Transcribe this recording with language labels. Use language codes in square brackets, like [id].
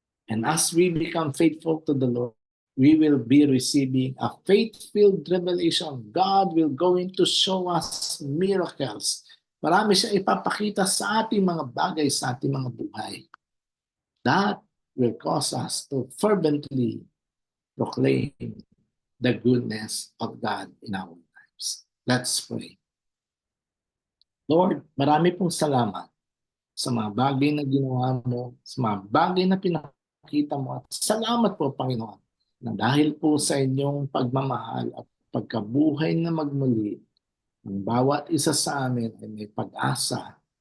[en] And as we become faithful to the Lord, we will be receiving a faith-filled revelation. God will going to show us miracles. [tl] Marami siya ipapakita sa ating mga bagay, sa ating mga buhay. [en] That will cause us to fervently proclaim the goodness of God in our lives. Let's pray. [tl] Lord, marami pong salamat sa mga bagay na ginawa mo, sa mga bagay na pinakita mo. At salamat po, Panginoon, na dahil po sa inyong pagmamahal at pagkabuhay na magmuli, ang bawat isa sa amin ay may pag-asa.